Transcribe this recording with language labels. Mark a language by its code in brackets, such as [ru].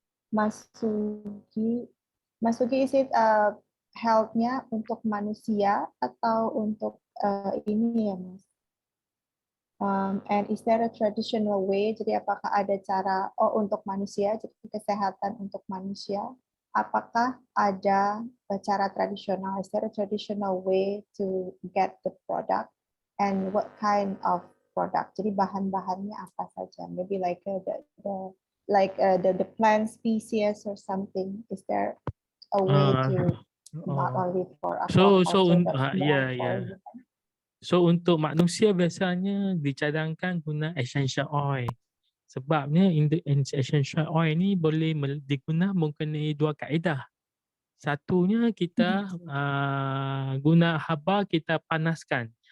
[id] Mas Sugi, [en] is it [id] health-nya untuk manusia atau untuk ini ya Mas? [en] And is there a traditional way? [id] Jadi apakah ada cara untuk manusia, jadi kesehatan untuk manusia? Apakah ada cara tradisional? [en] Is there a traditional way to get the product? And what kind of product? [id] Jadi bahan-bahannya apa saja? [en] Maybe like the plant species or something. Is there a way to not only for aquaculture but more for human? [ms] So untuk manusia biasanya dicadangkan guna essential oil. Sebabnya essential oil ni boleh digunakan mengenai dua kaedah. Satunya kita guna haba kita panaskan.